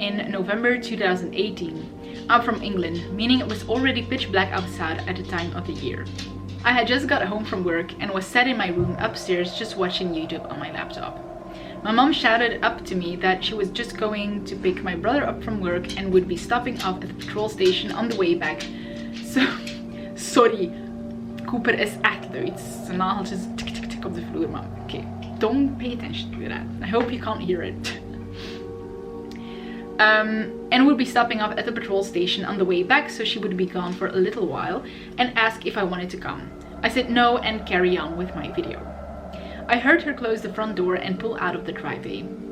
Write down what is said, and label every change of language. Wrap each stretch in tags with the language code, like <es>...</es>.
<en>in November 2018. I'm from England, meaning it was already pitch black outside at the time of the year. I had just got home from work and was sat in my room upstairs just watching YouTube on my laptop. My mom shouted up to me that she was just going to pick my brother up from work and would be stopping off at the petrol station on the way back. So, sorry,</en> <nl>Cooper is echt luid. Zijn nageltjes tik tik tik op de vloer, maar okay,</nl> <en>don't pay attention to that. I hope you can't hear it. And would be stopping off at the petrol station on the way back, so she would be gone for a little while, and ask if I wanted to come. I said no and carry on with my video. I heard her close the front door and pull out of the driveway.</en>